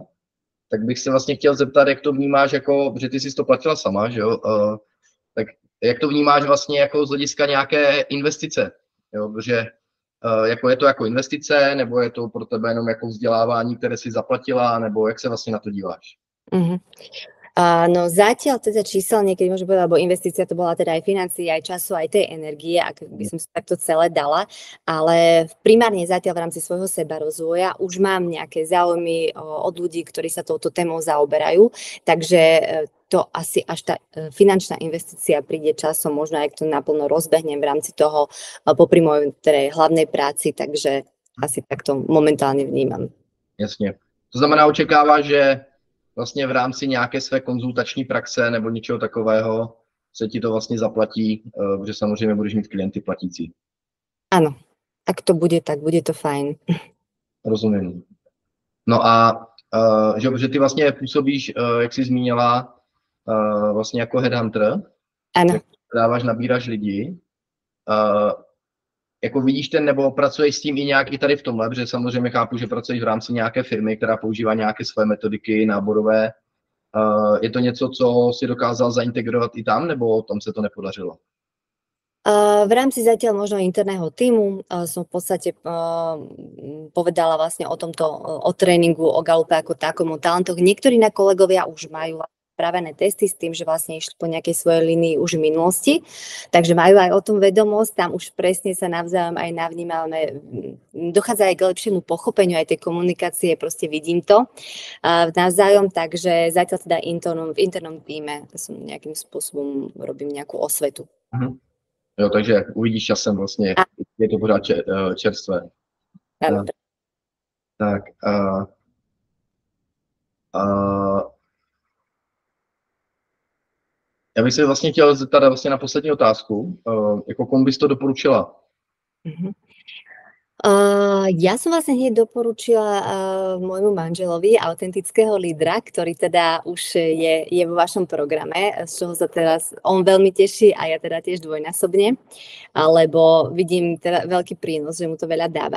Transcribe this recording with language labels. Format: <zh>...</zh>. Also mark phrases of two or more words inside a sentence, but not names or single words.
<cs>Tak bych se vlastně chtěl zeptat, jak to vnímáš, jako, že ty jsi to platila sama, že jo? Tak jak to vnímáš vlastně jako z hlediska nějaké investice? Jo? Protože jako je to jako investice, nebo je to pro tebe jenom jako vzdělávání, které si zaplatila, nebo jak se vlastně na to díváš? Mm-hmm.</cs> <sk>No zatiaľ teda číselne, keď môžem povedať, lebo investícia to bola teda aj financií, aj času, aj tej energie, ak by som si takto celé dala, ale primárne zatiaľ v rámci svojho sebarozvoja už mám nejaké záujmy od ľudí, ktorí sa touto témou zaoberajú, takže to asi až tá finančná investícia príde časom, možno aj to naplno rozbehnem v rámci toho popri mojej teda hlavnej práci, takže asi takto momentálne vnímam.</sk> <cs>Jasně. To znamená, očekáváš, že vlastně v rámci nějaké své konzultační praxe nebo něčeho takového se ti to vlastně zaplatí, protože samozřejmě budeš mít klienty platící.</cs> <sk>Áno, ak to bude, tak bude to fajn.</sk> <cs>Rozumím. No a že ty vlastně působíš, jak jsi zmínila, vlastně jako headhunter. Ano. Nabíráš lidi. Jako vidíš nebo pracuješ s tím i nějak i tady v tomhle, protože samozřejmě chápu, že pracuješ v rámci nějaké firmy, která používá nějaké své metodiky náborové. Je to něco, co si dokázal zaintegrovat i tam, nebo tam se to nepodařilo?</cs> <sk>V rámci zatiaľ možno interného týmu som v podstate povedala vlastne o tréningu, o Galupe ako takom, o talentoch. Niektorí na kolegovia už majú spravené testy s tým, že vlastne išli po nejakej svojej línii už v minulosti, takže majú aj o tom vedomosť, tam už presne sa navzájom aj navnímame, dochádza aj k lepšiemu pochopeniu aj tej komunikácie, proste vidím to navzájom, takže zatiaľ teda v internom týme som nejakým spôsobom robím nejakú osvetu.</sk> <cs>Jo, takže uvidíš časem vlastně, je to pořád čerstvé. Tak, já bych se vlastně chtěl zeptat vlastně na poslední otázku. Jako komu bys to doporučila?</cs> <sk>Ja som vlastne hneď doporučila môjmu manželovi, autentického lídra, ktorý teda už je vo vašom programe, z čoho sa teraz on veľmi teší a ja teda tiež dvojnásobne, lebo vidím teda veľký prínos, že mu to veľa dáva.</sk>